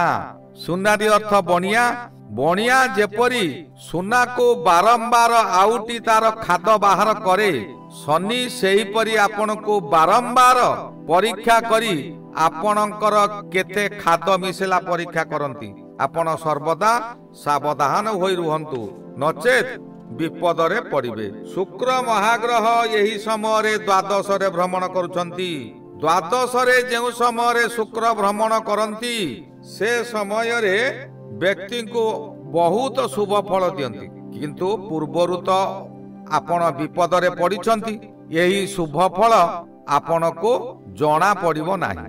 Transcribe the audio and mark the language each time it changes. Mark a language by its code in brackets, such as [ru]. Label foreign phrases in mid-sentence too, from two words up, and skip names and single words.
[or] ସୁନାରୀ ଅର୍ଥ ବଣିଆ। ବଣିଆ ଯେପରି ସୁନା କୁ ବାରମ୍ବାର ଆଉଟି ତାର ଖାଦ ବାହାର କରେ, ଶନି ସେହିପରି ଆପଣ କୁ ବାରମ୍ବାର ପରୀକ୍ଷା କରି ଆପଣଙ୍କର କେତେ ଖାଦ ମିଶିଲା ପରୀକ୍ଷା କରନ୍ତି। ଆପଣ ସର୍ବଦା ସାବଧାନ ହୋଇ ରୁହନ୍ତୁ, ନଚେତ ବିପଦ ରେ ପଡ଼ିବେ। ଶୁକ୍ର ମହାଗ୍ରହ ଏହି ସମୟ ରେ ଦ୍ୱାଦଶ ରେ ଭ୍ରମଣ କରୁଛନ୍ତି। ଦ୍ୱାଦଶ ରେ ଯେଉଁ ସମୟ ରେ ଶୁକ୍ର ଭ୍ରମଣ କରନ୍ତି ସେ ସମୟ ରେ ବ୍ୟକ୍ତି କୁ ବହୁତ ଶୁଭ ଫଳ ଦିଅନ୍ତି। କିନ୍ତୁ ପୂର୍ବରୁ ତ ଆପଣ ବିପଦ ରେ ପଡ଼ିଛନ୍ତି, ଏହି ଶୁଭ ଫଳ ଆପଣ କୁ ଜଣା ପଡ଼ିବ ନାହିଁ।